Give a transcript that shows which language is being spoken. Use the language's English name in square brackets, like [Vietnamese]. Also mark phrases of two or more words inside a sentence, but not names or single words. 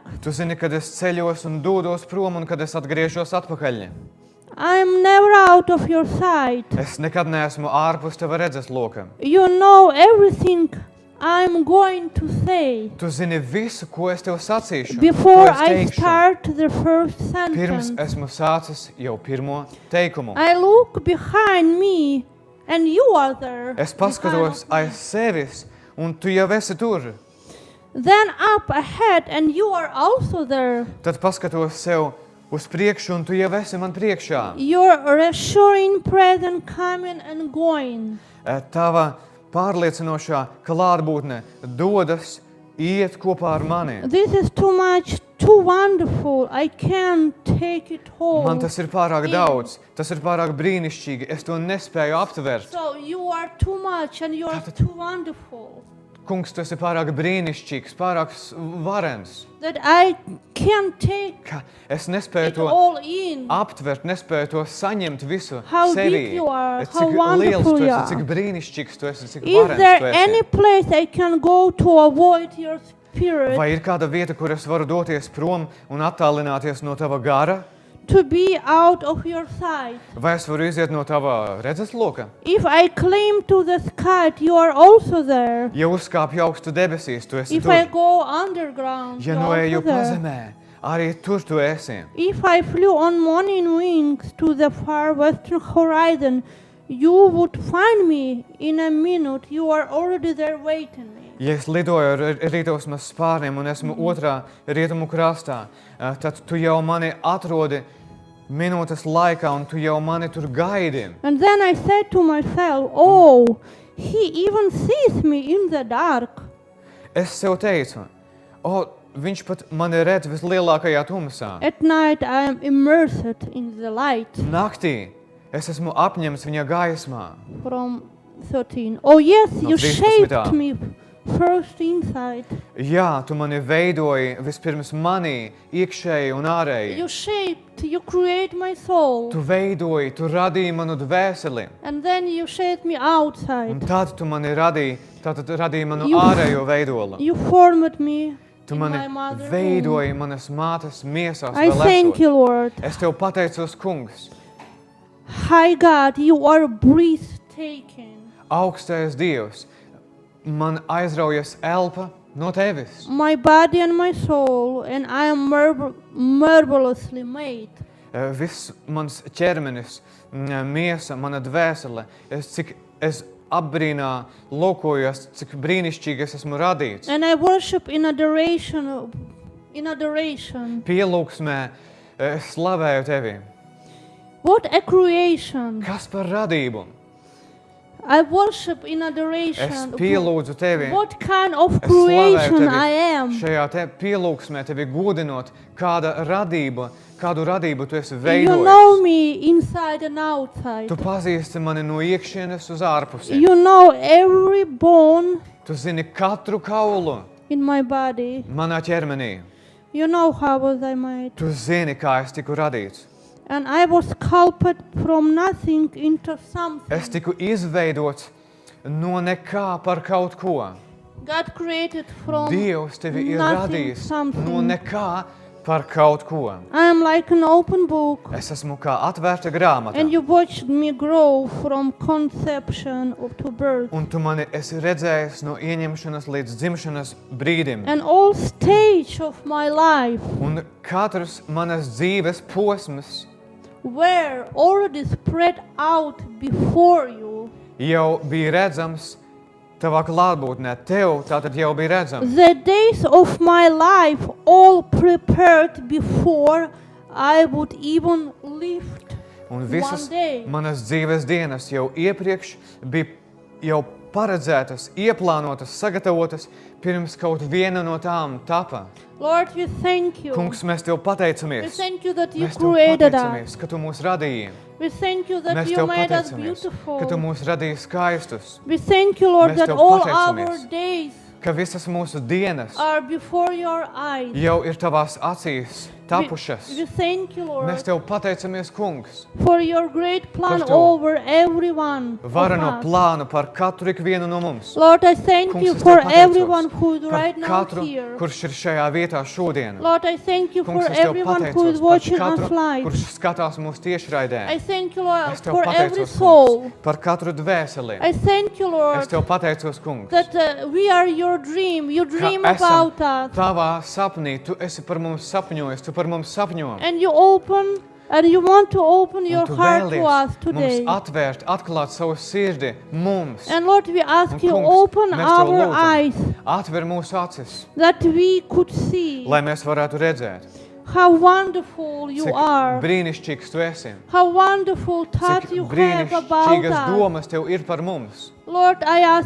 [Latvian] Tu zini, kad es ceļos un dodos prom un kad es atgriežos atpakaļ. [English] I'm never out of your sight. [Latvian] Es nekad neesmu ārpus tava redzes loka. [English] You know everything I'm going to say [Latvian] Tu zini visu, ko es tev sacīšu, [English] before [Latvian] ko es [English] I [Latvian] teikšu. [English] start the first [Latvian] Pirms [English] sentence. [Latvian] esmu sācis jau pirmo teikumu. [English] I look behind me and you are there. [Latvian] Es paskatos [English] behind [Latvian] aiz sevis un tu jau esi tur. [English] me. Then up ahead and you are also there. [Latvian] Tad paskatos sev uz priekšu un tu jau esi man priekšā. [English] Your reassuring presence coming and going. [Latvian] Tava pārliecinošā klātbūtne dodas, iet kopā ar mani. [English] This is too much, too wonderful. I can't take it [Latvian] Man [English] home. [Latvian] tas ir pārāk daudz, tas ir pārāk brīnišķīgi, es to nespēju aptvert. [English] So you are too much and you are too wonderful. [Latvian] Kungs, tu esi pārāk brīnišķīgs, pārāk varens. [English] That I can't take [Latvian] Ka es nespēju [English] it [Latvian] to [English] all in. [Latvian] aptvert, nespēju to saņemt visu [English] How [Latvian] sevī. [English] big you are, [Latvian] Es [English] how [Latvian] cik liels [English] wonderful [Latvian] tu [English] you [Latvian] esi, [English] are. [Latvian] cik brīnišķīgs tu esi, cik [English] Is [Latvian] varens [English] there [Latvian] tu esi. [English] any place I can go to avoid your spirit? [Latvian] Vai ir kāda vieta, kur es varu doties prom un attālināties no tava gara? [English] To be out of your sight. [Latvian] Vai es varu iziet no tava redzes loka? [English] If I climb to the sky, you are also there. [Latvian] Ja uzkāpju augstu debesīs, tu esi [English] If I [Latvian] tur. [English] go underground, [Latvian] Ja [English] you [Latvian] no [English] are [Latvian] eju [English] also there. [Latvian] pazemē, arī tur tu esi. [English] If I flew on morning wings to the far western horizon, you would find me in a minute. You are already there waiting me. [Latvian] Ja es lidoju ar rītausmas spārniem un esmu otrā rietumu krastā, tad tu jau mani atrodi minūtes laikā un tu jau mani tur gaidi. [English] And then I said to myself, oh, he even sees me in the dark. [Latvian] Es sev teicu, viņš pat mani redz vislielākajā tumsā. [English] At night I am immersed in the light. [Latvian] Naktī es esmu apņemts viņa gaismā. [English] From 13. Oh yes, [Latvian] No [English] you [Latvian] 13. [English] shaped me first inside. [Latvian] Jā, tu mani veidoji vispirms manī, iekšēji un ārēji. [English] You create my soul. [Latvian] Tu veidoji, tu radīji manu dvēseli. [English] And then you shaped me [Latvian] Un [English] outside. [Latvian] tad tu mani radīji, tātad radīji manu [English] You- [Latvian] ārējo veidolu. [English] You formed me [Latvian] Tu [English] in [Latvian] mani [English] my mother's [Latvian] veidoji manas mātes miesās [English] womb. I [Latvian] vēl [English] thank [Latvian] esot. [English] you, Lord. [Latvian] Es tev pateicos, kungs, [English] Hi God, you are breathtaking. [Latvian] augstais Dievs, man aizraujas elpa no tevis. [English] My body and my soul, and I am marvelously made. [Latvian] Viss mans ķermenis, miesa, mana dvēsele, cik es apbrīnā lūkojos, cik brīnišķīgi es esmu radīts. [English] And I worship in adoration. [Latvian] Pielūgsmē es slavēju tevi. [English] What a creation. [Latvian] Kas par radību? [English] I worship in [Latvian] Es [English] adoration. [Latvian] pielūdzu tevi. [English] What kind of [Latvian] Es slavēju [English] creation [Latvian] tevi [English] I am. [Latvian] šajā te pielūgsmē, tevi godinot, kādu radību tu esi [English] You [Latvian] veidojis. [English] know me inside and outside. [Latvian] Tu pazīsti mani no iekšienes uz ārpusi. [English] You know every bone [Latvian] Tu zini katru kaulu [English] in my body. [Latvian] manā ķermenī. [English] You know how was I made. [Latvian] Tu zini, kā es tiku radīts. [English] And I was sculpted from nothing into something. [Latvian] Es tiku izveidots no nekā par kaut ko. [English] God created from [Latvian] Dievs tevi ir [English] nothing [Latvian] radījis [English] something. [Latvian] no nekā par kaut ko. [English] I am like an open book. [Latvian] Es esmu kā atvērta grāmata. [English] And you watched me grow from conception to birth. [Latvian] Un tu mani esi redzējis no ieņemšanas līdz dzimšanas brīdim. [English] And all stage of my life [Latvian] Un katrs manas dzīves posms [English] were already spread out before you. [Latvian] jau bija redzams tavā klātbūtnē. Tev tātad jau bija redzams. [English] The days of my life all prepared before I would even lift [Latvian] Un visas [English] One day. [Latvian] manas dzīves dienas jau iepriekš bija jau paredzētas, ieplānotas, sagatavotas, pirms kaut viena no tām tapa. [English] Lord, we thank you. [Latvian] Kungs, mēs Tev [English] We [Latvian] pateicamies. [English] thank you that you [Latvian] Mēs Tev [English] created us. [Latvian] pateicamies, ka Tu mūs radīji. [English] We thank you that [Latvian] Mēs [English] you [Latvian] Tev [English] made us [Latvian] pateicamies, ka Tu [English] beautiful. [Latvian] mūs radīji skaistus, [English] We thank you, Lord, [Latvian] Mēs [English] that [Latvian] Tev [English] all [Latvian] pateicamies. [English] our days [Latvian] ka visas mūsu dienas [English] are before your eyes. [Latvian] jau ir Tavās acīs tapušas. [English] We thank you, [Latvian] Mēs [English] Lord, [Latvian] Tev pateicamies, Kungs, [English] for your great plan [Latvian] Par Tavu [English] over everyone of [Latvian] varano [English] us. [Latvian] plānu par katru ikvienu no mums. [English] Lord, I thank [Latvian] Kungs, [English] you [Latvian] es [English] for [Latvian] Tev pateicos [English] everyone who is [Latvian] par [English] right now [Latvian] katru, [English] here. [Latvian] kurš ir šajā vietā šodien. [English] Lord, I thank you [Latvian] Kungs, [English] for [Latvian] es Tev [English] everyone who [Latvian] pateicos [English] is [Latvian] par [English] watching [Latvian] katru, [English] us live. [Latvian] kurš skatās mūsu tiešraidē. [English] I thank you, Lord, [Latvian] Es Tev [English] for every [Latvian] pateicos, [English] soul. [Latvian] Kungs, par katru dvēseli. [English] I thank you, [Latvian] Es [English] Lord, [Latvian] Tev pateicos, Kungs, [English] that we are your dream. You [Latvian] ka [English] dream [Latvian] esam [English] about us. [Latvian] Tavā sapnī. Tu esi par mums sapņojis, Tu par mums sapņo. [English] And you open, and you want to open your [Latvian] Un Tu [English] heart to us [Latvian] vēlies [English] today. [Latvian] mums atvērt, atklāt savu sirdi mums. [English] And Lord, we ask [Latvian] Un, [English] you, [Latvian] Kungs, [English] open [Latvian] mēs Tev [English] our [Latvian] lūdzam, [English] eyes [Latvian] Atver mūsu acis, [English] that we could see [Latvian] lai mēs varētu redzēt, [English] how wonderful you [Latvian] cik [English] are, [Latvian] brīnišķīgs Tu esi. [English] how wonderful thought [Latvian] Cik [English] you have about [Latvian] brīnišķīgas [English] us. [Latvian] domas Tev ir par mums. [English] Lord, I ask